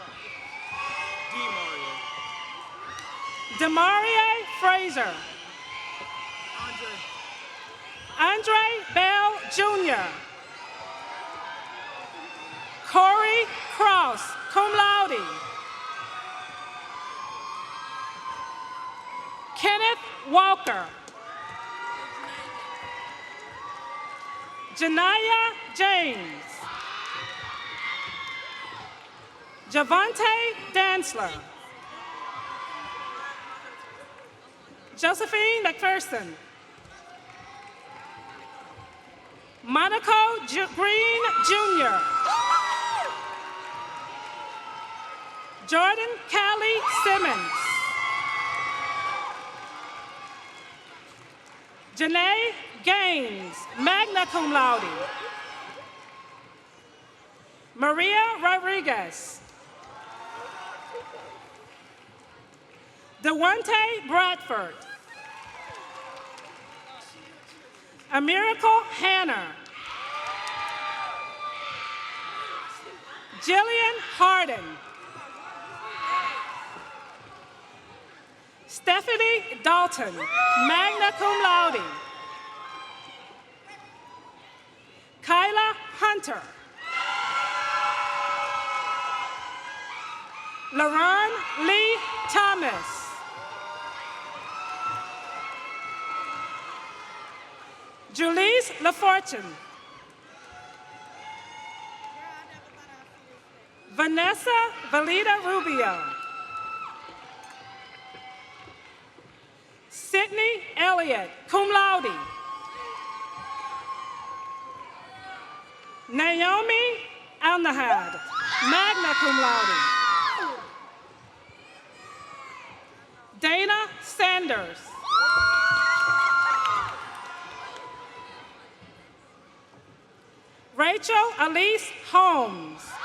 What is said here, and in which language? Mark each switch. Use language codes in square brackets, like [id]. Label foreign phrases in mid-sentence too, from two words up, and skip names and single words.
[en] Demarie Fraser. Andre Bell Jr. Corey Cross, [la] cum laude. [en] Kenneth Walker. Janaya James. Javante Dantzler. Josephine McPherson. Monaco Green Jr. Jordan Callie Simmons. Janae Gaines, [la] magna cum laude. [en] Maria Rodriguez. Dewante Bradford. A Miracle Hanner. Jillian Harden. Stephanie Dalton, [la] magna cum laude. [en] Kyla Hunter. LaRon Lee Thomas. Julisse LaFortune. Vanessa Valida Rubio. Sydney Elliott, [la] cum laude. [en] Naomi Alnahad, [la] magna cum laude. [en] Dana Sanders. Rachel Elise Holmes.